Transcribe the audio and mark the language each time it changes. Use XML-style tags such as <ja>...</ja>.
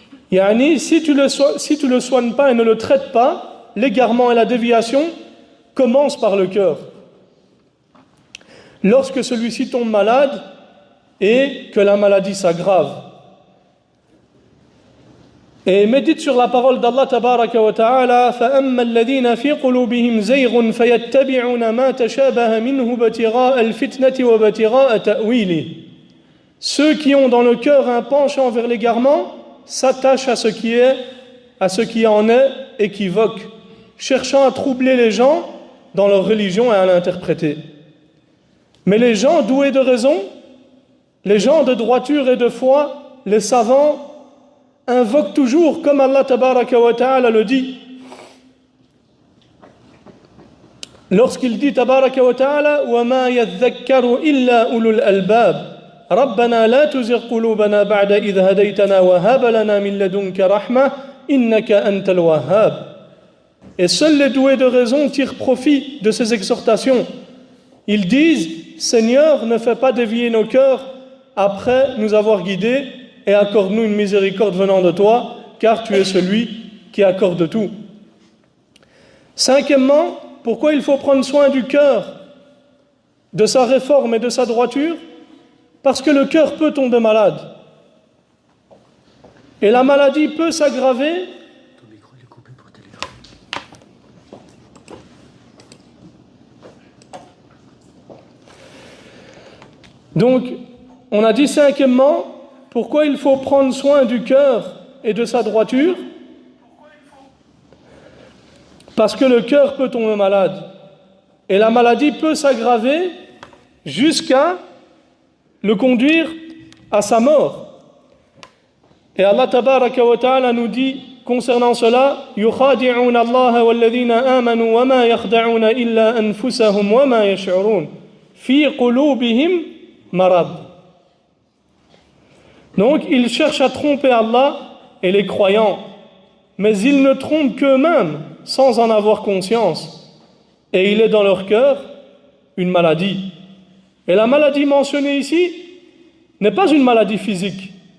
<fr>Yani, si tu le soignes pas et ne le traites pas, l'égarement et la déviation commencent par le cœur. Lorsque celui-ci tombe malade et que la maladie s'aggrave. Et médite sur la parole d'Allah tabaraka wa ta'ala,</fr> <ar>فَأَمَّا الَّذِينَ فِي قُلُوبِهِمْ زَيْغٌ فَيَتَّبِعُونَ مَا تَشَابَهَ مِنْهُ ابْتِغَاءَ الْفِتْنَةِ وَابْتِغَاءَ تَأْوِيلِهِ.</ar> <fr>Ceux qui ont dans le cœur un penchant vers l'égarement s'attachent à ce qui en est équivoque, cherchant à troubler les gens dans leur religion et à l'interpréter. Mais les gens doués de raison, les gens de droiture et de foi, les savants, invoque toujours, comme Allah tabaraka wa ta'ala</fr> <ar>le dit, lorsqu'il dit tabaraka wa ta'ala وَمَا يَذَّكَّرُ إِلَّا أُولُو الْأَلْبَابِ رَبَّنَا لَا تُزِغْ قُلُوبَنَا بَعْدَ إِذْ هَدَيْتَنَا وَهَبْ لَنَا مِن لَّدُنكَ رَحْمَةً إِنَّكَ أَنتَ الْوَهَّابُ.</ar> <fr>Et seuls les doués de raison tirent profit de ces exhortations. Ils disent, Seigneur, ne fais pas dévier nos cœurs après nous avoir guidés et accorde-nous une miséricorde venant de toi, car tu es celui qui accorde tout. Cinquièmement, pourquoi il faut prendre soin du cœur, de sa réforme et de sa droiture? Parce que le cœur peut tomber malade. Et la maladie peut s'aggraver. Ton micro est coupé pour téléphone. Donc, on a dit cinquièmement, pourquoi il faut prendre soin du cœur et de sa droiture? Parce que le cœur peut tomber malade. Et la maladie peut s'aggraver jusqu'à le conduire à sa mort. Et Allah tabaraka wa ta'ala nous dit concernant cela,</fr> <ar>يُخَادِعُونَ اللَّهَ وَالَّذِينَ آمَنُوا وَمَا يَخْدَعُونَ إِلَّا أَنفُسَهُمْ وَمَا يَشْعُرُونَ فِي قُلُوبِهِمْ مَرَضٌ.</ar> <fr>Donc ils cherchent à tromper Allah et les croyants, mais ils ne trompent qu'eux-mêmes sans en avoir conscience. Et il est dans leur cœur une maladie. Et la maladie mentionnée ici n'est pas une maladie physique.</fr>